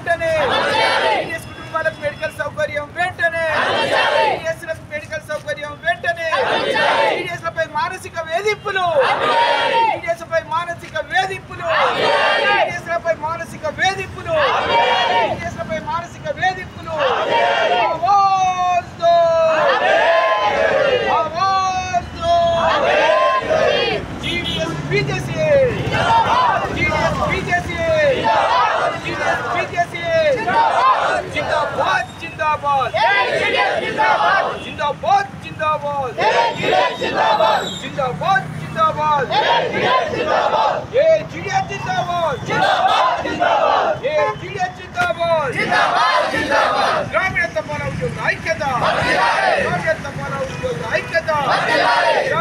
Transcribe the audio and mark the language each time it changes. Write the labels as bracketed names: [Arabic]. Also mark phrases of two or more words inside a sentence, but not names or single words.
[Telugu] వెంటనే టీడీఎస్ కుటుంబాలకు మెడికల్ సౌకర్యం వెంటనే టీడీఎస్లకు మెడికల్ సౌకర్యం వెంటనే టీడీఎస్లపై మానసిక వేధింపులు టీడీఎస్లపై మానసిక వేధింపులు టీడీఎస్లపై మానసిక వేధింపులు టీడీఎస్లపై మానసిక వేధింపులు [Hindi] बीजेसी जीडीएस बीजेसी जीडीएस बीजेसी जिंदाबाद जिंदाबाद जिंदाबाद जिंदाबाद जिंदाबाद जिंदाबाद जिंदाबाद जिंदाबाद ये जीडीएस जिंदाबाद जिंदाबाद जिंदाबाद ये जीडीएस जिंदाबाद जिंदाबाद [Telugu] జిందాబాద్ గ్రామీణ తపాలా ఉద్యోగ ఐక్యత గ్రామీణ తపాలా ఉద్యోగ ఐక్యత